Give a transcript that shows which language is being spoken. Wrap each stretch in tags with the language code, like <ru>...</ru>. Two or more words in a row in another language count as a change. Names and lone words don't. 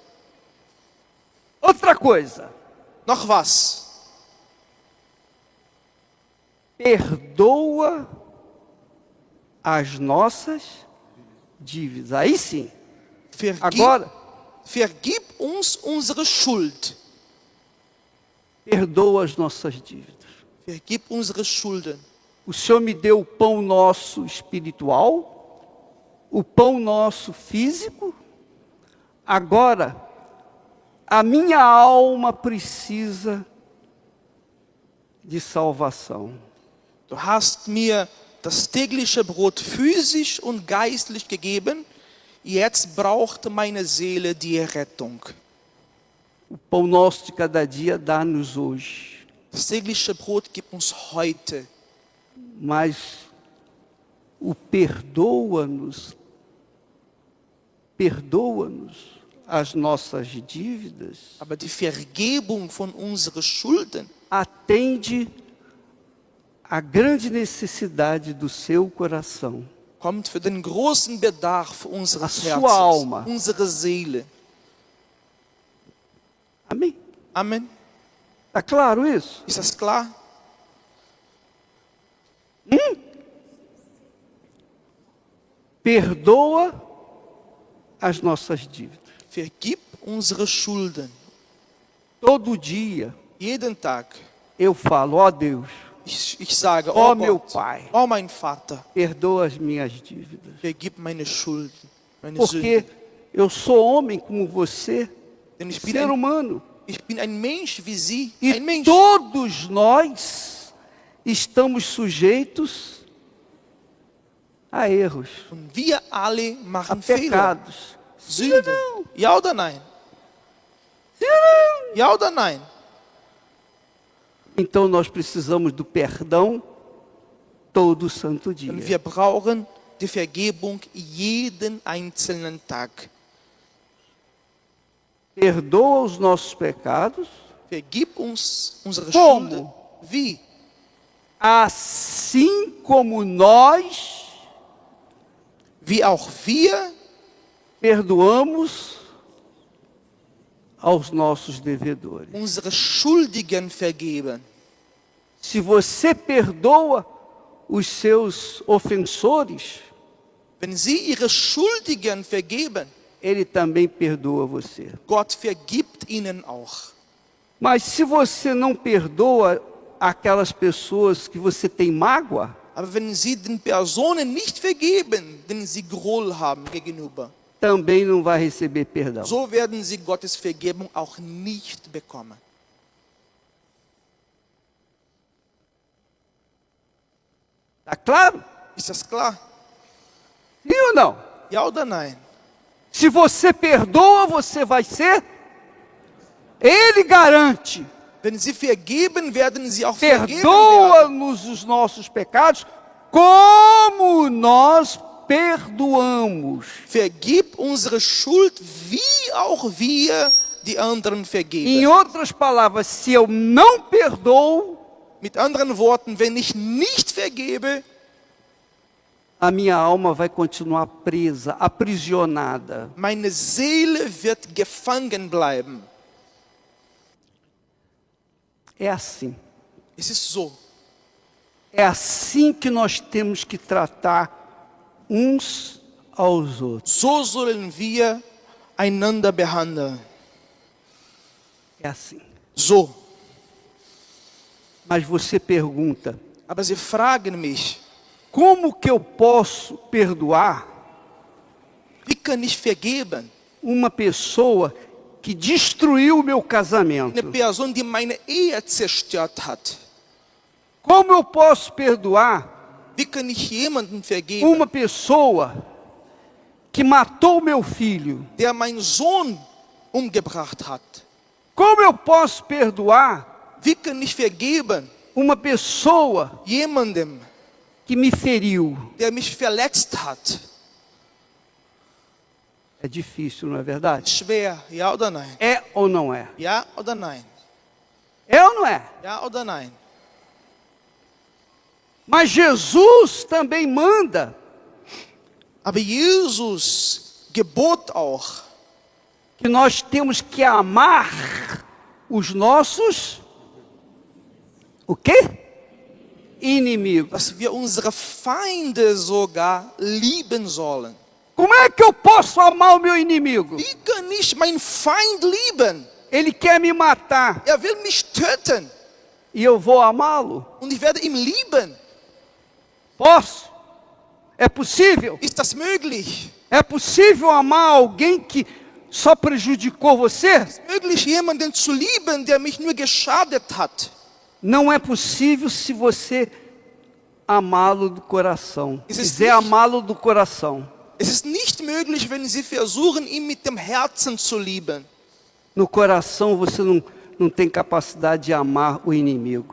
<pt>Outra coisa.</pt> <de>Noch was?</de> <pt>Perdoa as nossas dívidas. Aí sim. Agora,</pt> <de>Vergib uns unsere Schuld.</de> <pt>perdoa as nossas dívidas.</pt> <de>Vergib unsere Schulden.</de> <pt>O Senhor me deu o pão nosso espiritual, o pão nosso físico. Agora, a minha alma precisa de salvação.</pt> <de>Du hast mir das tägliche Brot physisch und geistlich gegeben. Jetzt braucht meine Seele die Rettung.</de> <pt>O pão nosso de cada dia dá-nos hoje.</pt> <de>Das tägliche Brot gibt uns heute.</de> <pt>Mas o perdoa-nos as nossas dívidas,</pt> <de>Aber die Vergebung von unseren Schulden</de> <pt>atende à grande necessidade do seu coração.</pt> <de>kommt für den großen Bedarf unseres</de> <pt>A sua</pt> <de>Herzens,</de> <pt>alma.</pt> <de>unsere Seele.</de> <pt>Amém?</pt> <de>Amen.</de> <pt>Está claro isso?</pt> <de>Ist das klar?</de> <pt>Perdoa as nossas dívidas.</pt> <de>Vergib unsere Schulden.</de> <pt>Todo dia</pt> <de>Jeden Tag.</de> <pt>eu falo, ó Deus,</pt> <de>Ich sage,</de> <pt>ó</pt> <de>oh</de> <pt>meu</pt> <de>Gott,</de> <pt>Pai,</pt> <de>oh mein Vater,</de> <pt>perdoa as minhas dívidas.</pt> <de>vergib meine Schulden, meine</de> <pt>Porque</pt> <de>Sünden.</de> <pt>eu sou homem como você,</pt> <de>Denn ich bin,</de> <pt>ser humano.</pt> <de>ich bin ein Mensch wie Sie,</de> <pt>E</pt> <de>ein Mensch.</de> <pt>todos nós estamos sujeitos a erros,</pt> <de>Und wir alle</de> <pt>a</pt> <de>machen Fehler,</de> <pt>pecados.</pt> <de>Sünden. Ja oder nein? Ja oder nein?</de> <pt>Então nós precisamos do perdão todo santo dia.</pt> <de>Und wir brauchen die Vergebung jeden einzelnen Tag.</de> <pt>Perdoa os nossos pecados,</pt> <de>Vergib uns unsere</de> <pt>Como?</pt> <de>Schulden. Wie?</de> <pt>assim como nós</pt> <de>Wie auch wir</de> <pt>perdoamos aos nossos devedores.</pt> <de>unsere Schuldigen vergeben.</de> <pt>Se você perdoa os seus ofensores,</pt> <de>Wenn Sie Ihre Schuldigen vergeben,</de> <pt>ele também perdoa você.</pt> <de>Gott vergibt ihnen auch.</de> <pt>Mas se você não perdoa aquelas pessoas que você tem mágoa,</pt> <de>Aber wenn Sie den Personen nicht vergeben, denen Sie Groll haben gegenüber,</de> <pt>também não vai receber perdão.</pt> <de>so werden Sie Gottes Vergebung auch nicht bekommen.</de> <pt>Tá claro?</pt> <de>Ist das klar?</de> <pt>Sim ou não?</pt> <de>Ja oder nein?</de> <pt>Se você perdoa, você vai ser. Ele garante.</pt> <de>Wenn Sie vergeben, werden Sie auch vergeben werden.</de> <pt>Perdoa-nos os nossos pecados, como nós perdoamos.</pt> <de>Vergib unsere Schuld, wie auch wir die anderen</de> <pt>Em</pt> <de>vergeben.</de> <pt>outras palavras, se eu não perdoo,</pt> <de>Mit anderen Worten, wenn ich nicht vergebe,</de> <pt>a minha alma vai continuar presa, aprisionada.</pt> <de>meine Seele wird gefangen bleiben.</de> <pt>É assim.</pt> <de>Es ist so.</de> <pt>É assim que nós temos que tratar uns aos outros.</pt> <de>So sollen wir einander behandeln.</de> <pt>É assim.</pt> <de>So.</de> <pt>Mas você pergunta,</pt> <de>Aber sie fragen mich,</de> <pt>como que eu posso perdoar</pt> <de>wie kann ich vergeben?</de> <pt>uma pessoa que destruiu o meu</pt> <de>Eine</de> <pt>casamento?</pt> <de>Person, die meine Ehe zerstört hat.</de> <pt>Como eu posso perdoar</pt> <de>Wie kann ich jemanden vergeben,</de> <pt>uma pessoa que matou meu filho?</pt> <de>der meinen Sohn umgebracht hat?</de> <pt>Como eu posso perdoar</pt> <de>Wie kann ich vergeben</de> <pt>uma pessoa</pt> <de>jemandem,</de> <pt>que me feriu?</pt> <de>der mich verletzt hat?</de> <pt>É difícil, não é verdade?</pt> <de>Schwer, ja oder nein?</de> <pt>É ou não é?</pt> <de>Ja oder nein?</de> <pt>É ou não é?</pt> <de>Ja oder nein?</de> <pt>Mas Jesus também manda</pt> <de>Aber Jesus gebot auch,</de> <pt>que nós temos que amar os nossos, o quê? Inimigos.</pt> <de>dass wir unsere Feinde sogar lieben sollen.</de> <pt>Como é que eu posso amar o meu inimigo?</pt> <de>Wie kann ich meinen Feind lieben?</de> <pt>Ele quer me matar</pt> <de>Er will mich töten</de> <pt>e eu vou amá-lo?</pt> <de>und ich werde ihn lieben.</de> <pt>Posso? É possível?</pt> <de>Ist das möglich?</de> <pt>É possível amar alguém que só prejudicou você?</pt> <de>Ist möglich, jemanden zu lieben, der mich nur geschadet hat?</de> <pt>Não é possível se você amá-lo do coração. Existe Quiser</pt> <de>nicht.</de> <pt>amá-lo do coração.</pt> <de>Es ist nicht möglich, wenn sie versuchen, ihn mit dem Herzen zu lieben.</de> <pt>No coração você não tem capacidade de amar o inimigo.</pt>